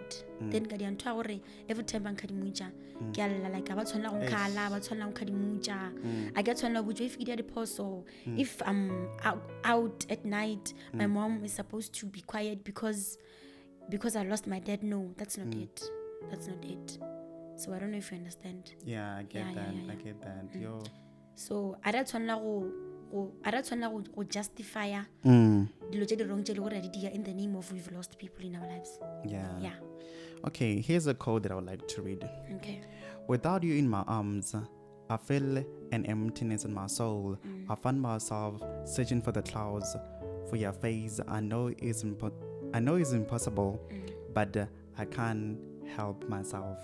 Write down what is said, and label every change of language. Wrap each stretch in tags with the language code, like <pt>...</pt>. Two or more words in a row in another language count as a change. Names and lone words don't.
<en>Then every time I'm like I get to if I'm out at night, my mom is supposed to be quiet because I lost my dad. No, that's not it. That's not it. So I don't know if you understand. Yeah, I get that. I get that. Yo. So I don't</en> <tn>a ra tshwanela go</tn> <en>justify</en> <tn>dilo tse di</tn> <en>wrong</en> <tn>tse le gore di dira</tn> <en>in the name of we've lost people in our lives. Yeah. Okay, here's a quote that I would like to read. Okay. Without you in my arms, I feel an emptiness in my soul. I find myself searching for the clouds, for your face. I know it's impossible, but I can't help myself.</en>